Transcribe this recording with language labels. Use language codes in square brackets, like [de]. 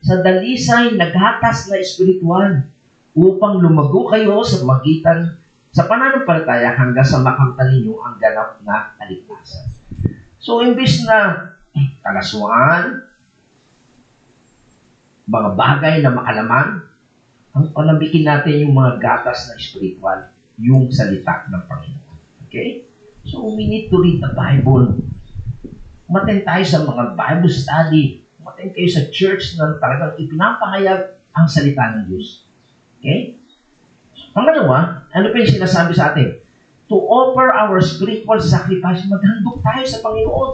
[tl] Sa dalisay, naghatas na espiritual upang lumago kayo sa magitan sa pananampalataya hanggang sa makamtan ninyo ang ganap na kaligtasan. So, imbis na kalaswaan, mga bagay na makalaman, ang panabikin natin yung mga gatas na espiritual, yung salita ng Panginoon. Okay? [en] So, we need to read the Bible. [tl] Umattend tayo sa mga Bible study. Umattend kayo sa church na talagang ipinapahayag ang salita ng Diyos. Okay? Pangalawa, ano pa yung sinasabi sa atin? [en] To offer our spiritual sacrifice, [tl] maghandog tayo sa Panginoon.